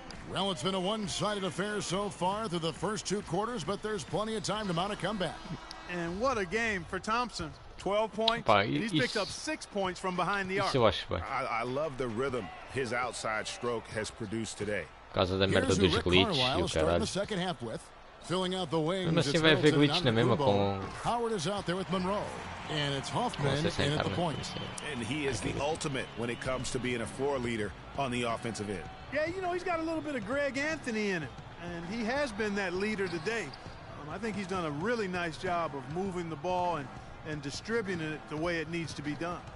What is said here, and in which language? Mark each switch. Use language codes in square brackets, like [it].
[en] Well, it's been a one-sided affair so far through the first 2 quarters, but there's plenty of time to mount a comeback. And what a game for Thompson. 12 points. [pt] Pá, [en] He's picked up 6 points from behind the arc. [pt] Isso eu acho bem. [en] I love the rhythm his outside stroke has produced today. [pt] Por causa da merda dos glitches e o caralho. [en] Filling out the wings, [pt] Mesmo assim vai haver glitch na mesma com... [en] Howard is out there with Monroe. And it's Hoffman in at the point. And he is the ultimate when it comes to being a floor leader on the offensive end. Yeah, you know, he's got a little bit of Greg Anthony in him. And he has been that leader today. I think he's done a really nice job of moving the ball and distributing it the way it needs to be done.